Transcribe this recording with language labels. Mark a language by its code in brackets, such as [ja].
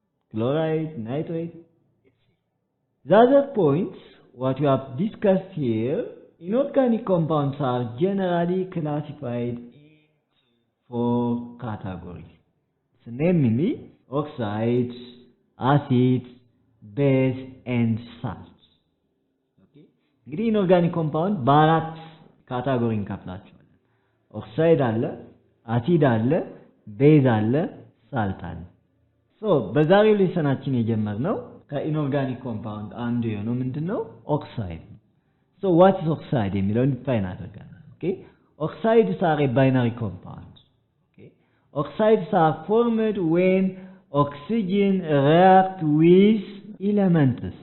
[en] chloride, nitrate. The other points, what we have discussed here, inorganic compounds are generally classified into 4 categories. So namely, oxides, acids, base, and salts. Okay? [am] እንግዲህ inorganic compound በአራት ካታጎሪ እንከፍላቸዋለን። ኦክሳይድ አለ፣ አሲድ አለ፣ ቤዝ አለ፣ ሳልት አለ። በዛሬው ሌሰናችን የጀመርነው ከኢኖርጋኒክ ኮምፓውንድ አንዱ የሆነው ምንድነው? ኦክሳይድ። [en] what is oxide [am] የሚለውን ዲፋይን አድርገናል። okay? [en] Oxides are a binary compound. Okay? Oxides are formed when oxygen react with elements.